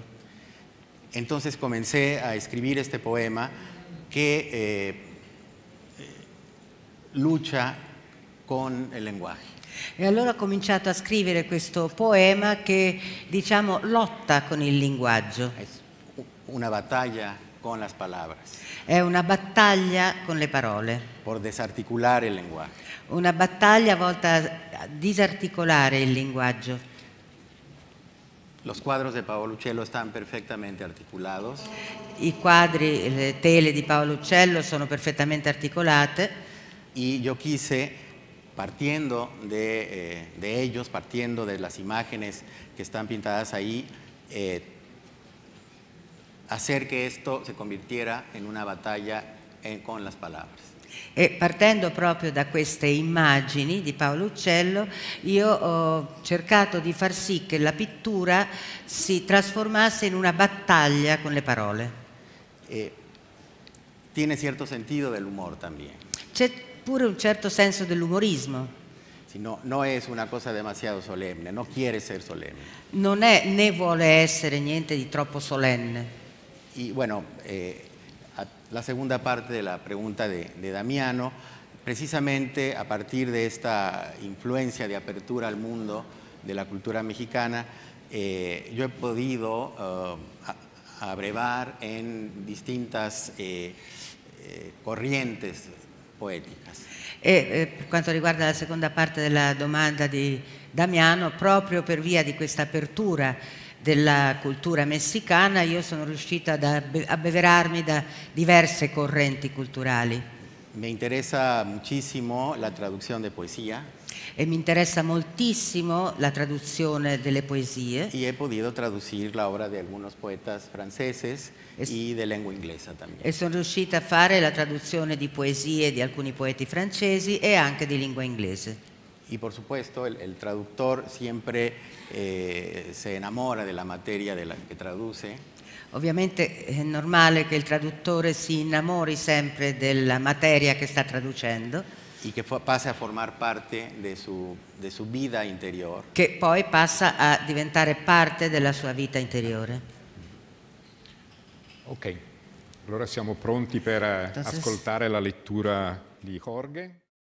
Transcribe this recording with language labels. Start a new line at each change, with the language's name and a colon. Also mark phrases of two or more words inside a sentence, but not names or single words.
Spanish: Entonces comencé a escribir este poema que lucha con el lenguaje.
Italian: E allora ho cominciato a scrivere questo poema che, diciamo, lotta con il linguaggio.
Spanish: Es una batalla con las palabras,
Italian: È una battaglia con le parole,
Spanish: por desarticular el lenguaje.
Italian: una battaglia volta a disarticolare il linguaggio.
Spanish: Los cuadros de Paolo Uccello están perfectamente articulados
Italian: I quadri, le tele di Paolo Uccello sono perfettamente articolate
Spanish: y yo quise, partiendo de ellos, partiendo de las imágenes que están pintadas ahí, hacer que esto se convirtiera en una batalla con las palabras.
Italian: e partendo proprio da queste immagini di Paolo Uccello io ho cercato di far sì che la pittura si trasformasse in una battaglia con le parole.
Spanish: Tiene cierto sentido del humor también.
Italian: C'è pure un certo senso dell'umorismo.
Spanish: No es una cosa demasiado solemne, no quiere ser solemne.
Italian: Non è né vuole essere niente di troppo solenne.
Spanish: Y bueno, la segunda parte de la pregunta de Damiano, precisamente a partir de esta influencia de apertura al mundo de la cultura mexicana, yo he podido abrevar en distintas corrientes poeticas.
Italian: Per quanto riguarda la seconda parte della domanda di Damiano, proprio per via di questa apertura della cultura messicana io sono riuscita ad abbeverarmi da diverse correnti culturali.
Spanish: Me interesa muchísimo la traducción de poesía.
Italian: E mi interessa moltissimo la traduzione delle poesie.
Spanish: Y he podido traducir la obra de algunos poetas franceses y de lengua inglesa también.
Italian: E sono riuscita a fare la traduzione di poesie di alcuni poeti francesi e anche di lingua inglese.
Spanish: Y por supuesto el traductor siempre se enamora de la materia de la que traduce.
Italian: Ovviamente è normale che il traduttore si innamori sempre della materia che sta traducendo.
Spanish: Y que pase a formar parte de su vida interior.
Italian: Che poi passa a diventare parte della sua vita interiore. Ok, allora siamo pronti per ascoltare la lettura di Jorge.